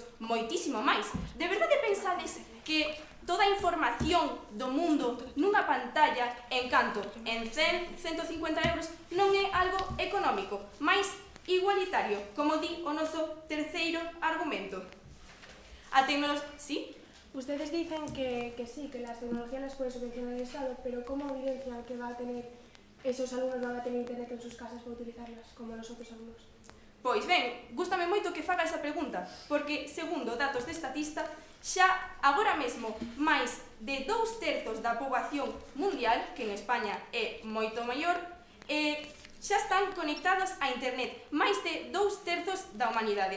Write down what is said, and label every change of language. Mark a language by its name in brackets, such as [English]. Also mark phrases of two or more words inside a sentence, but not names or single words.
[Galician] Moitísimo máis. De verdade pensades que toda a información do mundo nunha pantalla, en canto en 150 euros, non é algo económico, máis igualitario, como di o noso terceiro argumento? [Spanish] A tecnología... ¿Sí? Ustedes dicen que sí, que las tecnologías las puede subvencionar el Estado, pero ¿cómo evidencian que esos alumnos van a tener internet en sus casas para utilizarlas, como los otros alumnos? [Galician] Pois ben, gústame moito que faga esa pregunta, porque, segundo datos de Statista, xa agora mesmo máis de 2/3 da poboación mundial, que en España é moito maior, xa están conectadas a internet, máis de 2/3 da humanidade.